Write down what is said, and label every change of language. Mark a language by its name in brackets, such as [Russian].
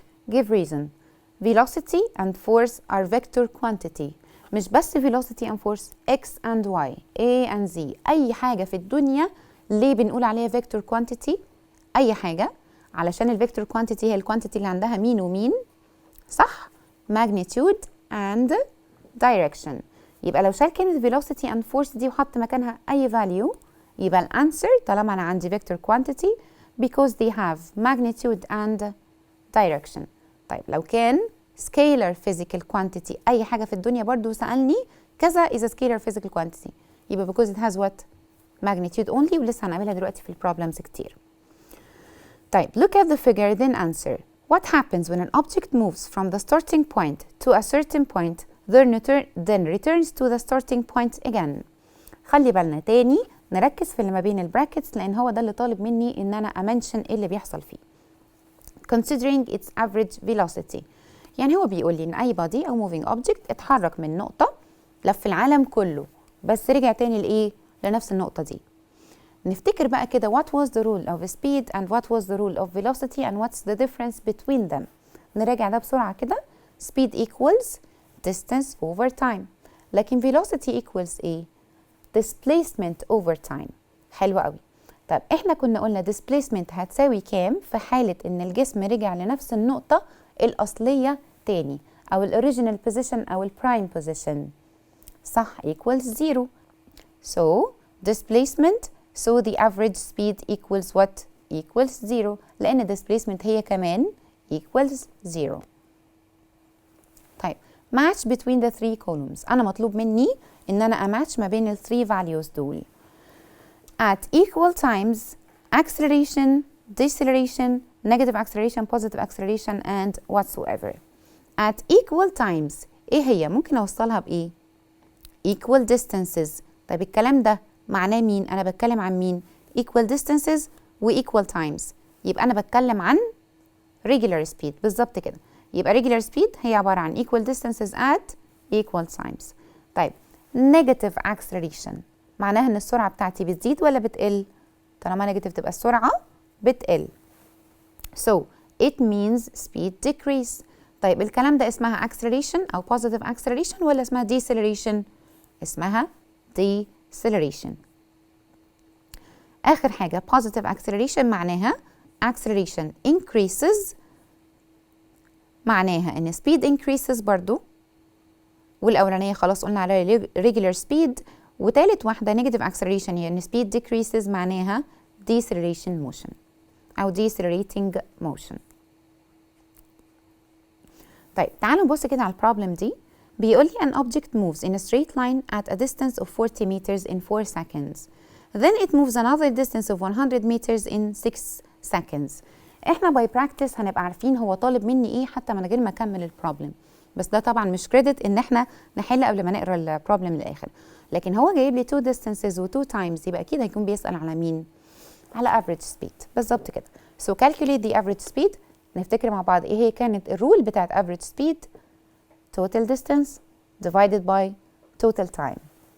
[English] Give reason. Velocity and force are vector quantity. [Arabic] مش بس velocity and force، x and y، a and z، أي حاجة في الدنيا ليه بنقول عليها vector quantity؟ أي حاجة علشان الفيكتور quantity هي الكوانتيتي اللي عندها مين ومين؟ صح؟ magnitude and direction. يبقى لو شال كلمة velocity and force دي وحط مكانها أي value يبقى الأنسر طالما أنا عندي vector quantity [English] because they have magnitude and direction. [Arabic] طيب لو كان scalar physical quantity أي حاجة في الدنيا برضو سألني كذا [English] is a scalar physical quantity [Arabic] يبقى because it has what؟ [English] magnitude only، [Arabic] ولسه هنعملها دلوقتي في البروبلمز كتير. [English] طيب look at the figure then answer. What happens when an object moves from the starting point to a certain point then returns to the starting point again؟ [Arabic] خلي بالنا تاني نركز في اللي ما بين البراكتس لان هو ده اللي طالب مني ان انا امنشن ايه اللي بيحصل فيه. [English] considering its average velocity، [Arabic] يعني هو بيقول لي ان اي body او moving object اتحرك من نقطة لف العالم كله بس رجع تاني لايه؟ لنفس النقطة دي. نفتكر بقى كده [English] what was the rule of speed and what was the rule of velocity and what's the difference between them. [Arabic] نراجع ده بسرعة كده. [English] speed equals distance over time، لكن velocity equals ايه؟ displacement over time. [Arabic] حلو قوي. طب احنا كنا قلنا displacement هتساوي كام في حالة ان الجسم رجع لنفس النقطة الأصلية تاني أو original position أو prime position؟ صح، [English] equals 0. so displacement so the average speed equals what? equals 0 [Arabic] لأن [English] displacement هي كمان equals 0. طيب match between the three columns، [Arabic] أنا مطلوب مني إن أنا أماتش ما بين ال 3 values دول [English] at equal times acceleration, deceleration, negative acceleration, positive acceleration and whatsoever. [Arabic] at equal times إيه هي؟ ممكن أوصلها بإيه؟ equal distances. طيب الكلام ده معناه مين؟ أنا بتكلم عن مين؟ [English] equal distances و equal times، [Arabic] يبقى أنا بتكلم عن regular speed بالظبط كده. [English] يبقى regular speed هي عبارة عن equal distances at equal times. [Arabic] طيب negative acceleration معناها إن السرعة بتاعتي بتزيد ولا بتقل؟ طالما negative تبقى السرعة بتقل. [English] so it means speed decrease. [Arabic] طيب الكلام ده اسمها acceleration أو positive acceleration ولا اسمها deceleration؟ اسمها deceleration. آخر حاجة positive acceleration معناها acceleration increases، معناها إن speed increases برضو، والأولانية خلاص قلنا على regular speed، وتالت واحدة negative acceleration يعني speed decreases معناها deceleration motion أو decelerating motion. طيب تعالوا نبص كده على البروبلم دي. بيقول لي [English] an object moves in a straight line at a distance of 40 meters in 4 seconds. Then it moves another distance of 100 meters in 6 seconds. [Arabic] احنا باي براكتس هنبقى عارفين هو طالب مني ايه حتى من غير ما اكمل البروبلم، بس ده طبعا مش كريدت ان احنا نحل قبل ما نقرا البروبلم للاخر، لكن هو جايب لي 2 distances و 2 times يبقى اكيد هيكون بيسأل على مين؟ على average speed بالظبط كده. [English] So calculate the average speed. [Arabic] نفتكر مع بعض ايه هي كانت الرول بتاعت [English] average speed؟ total distance divided by total time.